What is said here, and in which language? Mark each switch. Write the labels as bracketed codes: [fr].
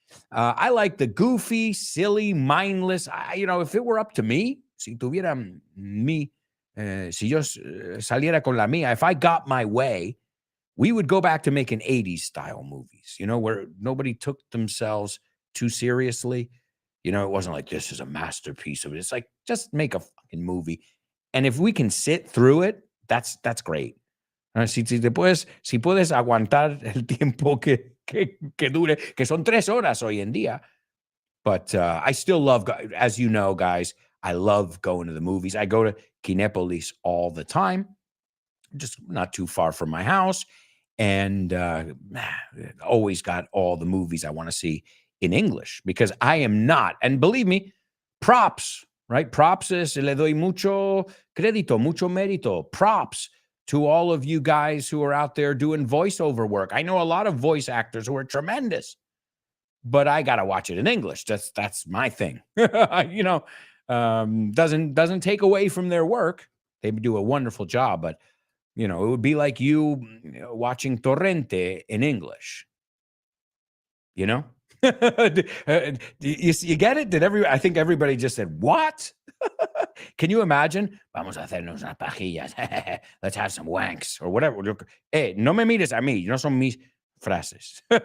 [en] I like the goofy, silly, mindless. If it were up to me, [es] si tuviera mi, si yo saliera con la mía, [en] if I got my way, we would go back to making 80s style movies, where nobody took themselves too seriously. It wasn't like this is a masterpiece of it. It's like, just make a fucking movie. And if we can sit through it, that's great. [es] Si puedes aguantar el tiempo que dure, que son 3 horas hoy en día. [en] But I still love, as you know, guys, I love going to the movies. I go to Kinépolis all the time, just not too far from my house. And always got all the movies I want to see in English because I am not. And believe me, props, right? [es] Props es, le doy mucho crédito, mucho mérito. [en] Props to all of you guys who are out there doing voiceover work. I know a lot of voice actors who are tremendous, but I got to watch it in English. That's my thing. Doesn't take away from their work. They do a wonderful job, but it would be like you watching Torrente in English. You get it? I think everybody just said, what? Can you imagine? [es] Vamos a hacernos unas pajillas. [en] Let's have some wanks or whatever. [es] No me mires a mí. No son mis frases.